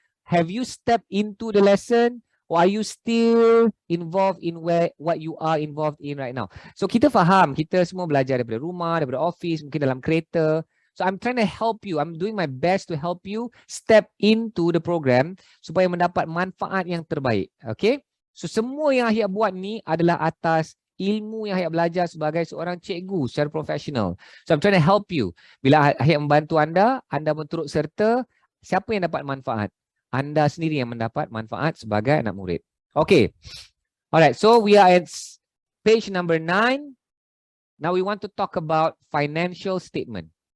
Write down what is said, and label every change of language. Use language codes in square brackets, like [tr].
[en] Have you stepped into the lesson? Or are you still involved in what you are involved in right now? [ms] So kita faham, kita semua belajar daripada rumah, daripada office, mungkin dalam kereta. [en] So I'm trying to help you. I'm doing my best to help you step into the program [ms] supaya mendapat manfaat yang terbaik. [en] Okay? [ms] So semua yang Ahyat buat ni adalah atas ilmu yang Ahyat belajar sebagai seorang cikgu secara profesional. [en] So I'm trying to help you. [ms] Bila Ahyat membantu anda berturut serta, siapa yang dapat manfaat? Anda sendiri yang mendapat manfaat sebagai anak murid. [en] Okay. Alright, so we are at page number 9. Now we want to talk about financial statement.